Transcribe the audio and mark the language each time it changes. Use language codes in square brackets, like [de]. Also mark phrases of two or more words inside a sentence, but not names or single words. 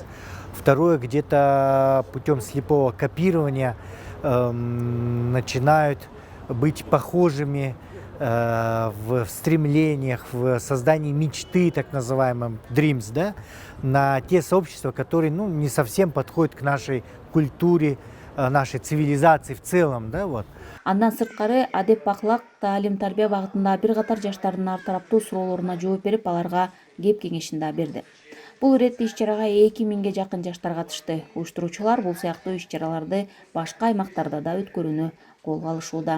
[ru] Второе, где-то путем слепого копирования начинают быть похожими в стремлениях, в создании мечты, так называемым dreams, да, на те сообщества, которые не совсем подходят к нашей культуре, нашей цивилизации в целом, да, вот. [ky] Андан сырткары адеп ахлак, таалим тарбия багытында бир катар жаштардын ар тараптуу суроолоруна жооп берип, аларга кеп кеңешин да берди. Бул иретте иш-чарага 2000ге жакын жаштар катышты. Уюштуруучулар бул сыяктуу иш-чараларды башка аймактарда да өткөрүүнү колго алышууда.